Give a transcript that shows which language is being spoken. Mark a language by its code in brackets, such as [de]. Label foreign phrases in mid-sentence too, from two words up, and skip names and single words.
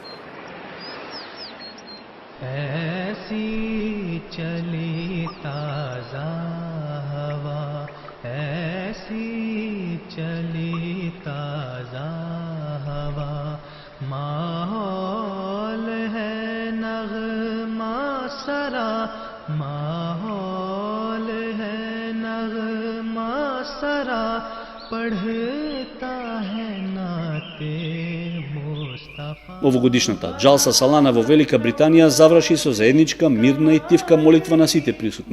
[ur] ایسی چلی تازہ ہوا، ایسی چلی تازہ ہوا، ماحول ہے نغمہ سرا، ماحول ہے نغمہ سرا، پڑھتا ہے نعتِ مصطفیٰ. [mk] Овогодишната Џалса Салана во Велика Британија заврши со заедничка, мирна и тивка молитва на сите присутни.